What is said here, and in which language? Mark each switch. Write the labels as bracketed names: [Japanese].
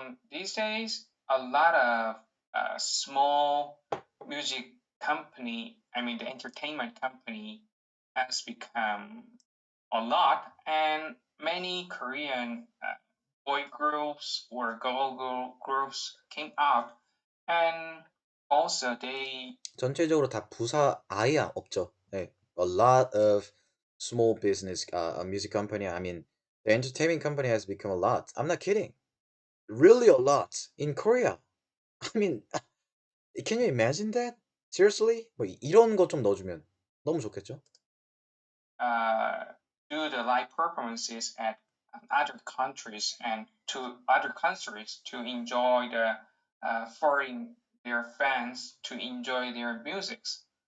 [English] These days, a lot of small music company, I mean, the entertainment company has become a lot, and many Korean boy groups or groups came out, and also they [Korean] 전체적으로 다 부사 아예 없죠. 네. [English] A lot of small business music company. I mean, the entertainment company has become a lot. I'm not kidding. Really a lot in Korea. I mean, can you imagine that? Seriously? [Korean] 뭐 이런 거 좀 넣어주면 너무 좋겠죠? [English] uh, do the live performances at other countries and to other countries to enjoy the foreign their fans to enjoy their musics.